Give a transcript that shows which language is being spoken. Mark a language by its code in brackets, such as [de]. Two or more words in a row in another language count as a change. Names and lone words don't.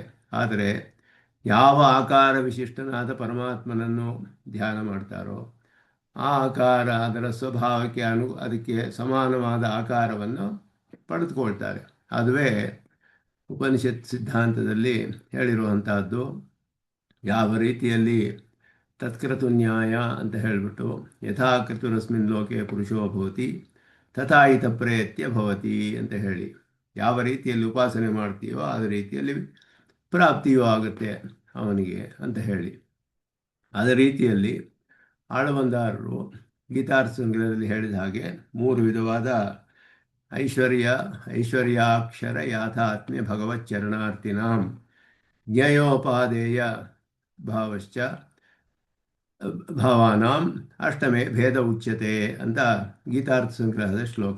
[kn] ಆದರೆ ಯಾವ ಆಕಾರ ವಿಶಿಷ್ಟನಾದ ಪರಮಾತ್ಮನನ್ನು ಧ್ಯಾನ ಮಾಡ್ತಾರೋ ಆ ಆಕಾರ ಅದರ ಸ್ವಭಾವಕ್ಕೆ ಅದಕ್ಕೆ ಸಮಾನವಾದ ಆಕಾರವನ್ನು ಪಡೆದುಕೊಳ್ತಾರೆ. ಅದುವೇ ಉಪನಿಷತ್ ಸಿದ್ಧಾಂತದಲ್ಲಿ ಹೇಳಿರುವಂತಹದ್ದು. ಯಾವ ರೀತಿಯಲ್ಲಿ ತತ್ಕೃತು ನ್ಯಾಯ ಅಂತ ಹೇಳಿಬಿಟ್ಟು [sa] ಯಥಾ ಕೃತುರಸ್ಮಿನ್ ಲೋಕೆ ಪುರುಷೋ ಭವತಿ ತಥಾ ಹಿತ ಪ್ರೇತ್ಯ ಭವತಿ [kn] ಅಂತ ಹೇಳಿ, ಯಾವ ರೀತಿಯಲ್ಲಿ ಉಪಾಸನೆ ಮಾಡ್ತೀಯೋ ಅದ ರೀತಿಯಲ್ಲಿ ಪ್ರಾಪ್ತಿಯೂ ಆಗುತ್ತೆ ಅವನಿಗೆ ಅಂತ ಹೇಳಿ. ಅದೇ ರೀತಿಯಲ್ಲಿ ಆಳವಂದಾರರು ಗೀತಾರ್ಥ ಸಂಗ್ರಹದಲ್ಲಿ ಹೇಳಿದ ಹಾಗೆ 3 ವಿಧವಾದ [sa] ಐಶ್ವರ್ಯಾಕ್ಷರ ಯಾಥಾತ್ಮ್ಯ ಭಗವಚ್ಚರಣಾರ್ಥಿನಾಂ ಜ್ಞೇಯೋಪಾದೇಯ ಭಾವಶ್ಚ ಭಾವಾನಾಂ ಅಷ್ಟಮೇ ಭೇದ ಉಚ್ಯತೆ [kn] ಅಂತ ಗೀತಾರ್ಥ ಸಂಗ್ರಹದ ಶ್ಲೋಕ.